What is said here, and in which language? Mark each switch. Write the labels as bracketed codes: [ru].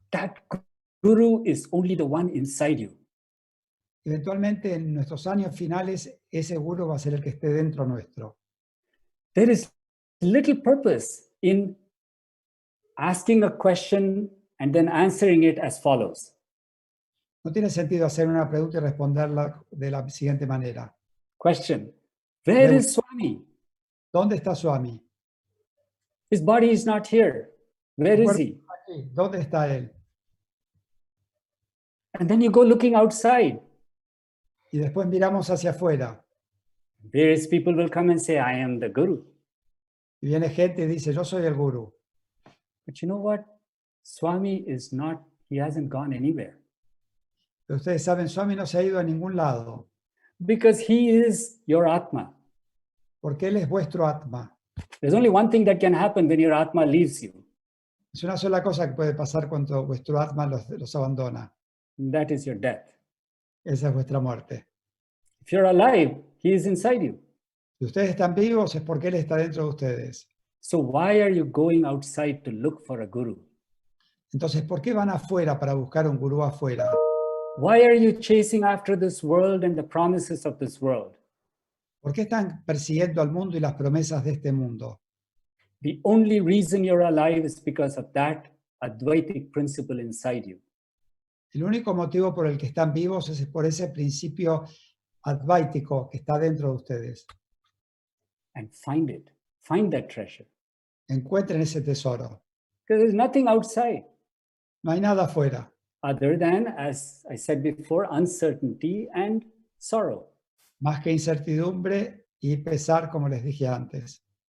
[en] that guru is only the one inside you. [es] eventualmente en nuestros años finales, ese guru va a ser el que esté dentro nuestro. [en] There is little purpose in asking a question and then answering it as follows. [es] No tiene sentido hacer una pregunta y responderla de la siguiente manera. [en] Question, where is Swami? [es] ¿Dónde está Swami? [en] His body is not here. Where is he? [es] Aquí. ¿Dónde está él? [en] And then you go looking outside. [es] Y después miramos hacia afuera. [en] Various people will come and say, I am the guru. [es] Y viene gente y dice, yo soy el gurú. [en] But you know what? Swami is not, he hasn't gone anywhere. [es] Pero ustedes saben, Swami no se ha ido a ningún lado. [en] Because he is your Atma. [es] Porque él es vuestro Atma. [en] There's only one thing that can happen when your Atma leaves you. [es] Es una sola cosa que puede pasar cuando vuestro Atma los abandona. [en] And that is your death. [es] Esa es vuestra muerte. [en] If you're alive, he is inside you. [es] Si ustedes están vivos es porque él está dentro de ustedes. [en] So why are you going outside to look for a guru? [es] Entonces, ¿por qué van afuera para buscar un gurú afuera? [en] Why are you chasing after this world and the promises of this world? [es] ¿Por qué están persiguiendo al mundo y las promesas de este mundo? [en] The only reason you're alive is because of that Advaitic principle inside you. [es] El único motivo por el que están vivos es por ese principio advaítico que está dentro de ustedes. [en] And find it. Find that treasure. [es] Encuentren ese tesoro. [en] Because there's nothing outside [es] No hay nada afuera, [en] other than, as I said before, uncertainty and sorrow. [es] más que incertidumbre y pesar, como les dije antes.